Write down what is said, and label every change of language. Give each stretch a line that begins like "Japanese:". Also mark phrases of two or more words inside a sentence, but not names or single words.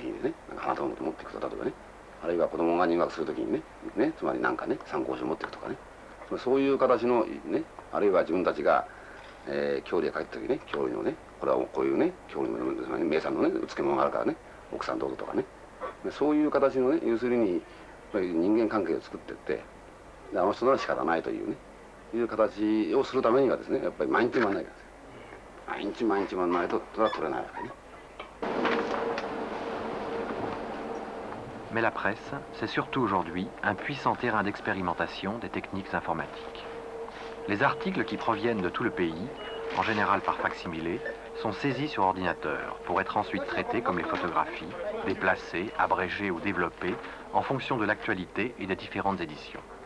Japanese: にね花束を持っていくと例えばねあるいは子供が入学するときにねつまりなんかね参考書を持っていくとかねそういう形のねあるいは自分たちが、郷里へ帰った時ね郷里のねこれはこういうね郷里の名産のね漬物があるからね奥さんどうぞとかねそういう形のね要するにやっぱり人間関係を作っていってあの人なら仕方ないというねいう形をするためにはですねやっぱり毎日回らないからですよ。毎日回らないとそれは取れないわけね。
French: Mais la presse, c'est surtout aujourd'hui un puissant terrain d'expérimentation des techniques informatiques. Les articles qui proviennent de tout le pays, en général par facsimilé, sont saisis sur ordinateur pour être ensuite traités comme les photographies, déplacés, abrégés ou développés en fonction de l'actualité et des différentes éditions.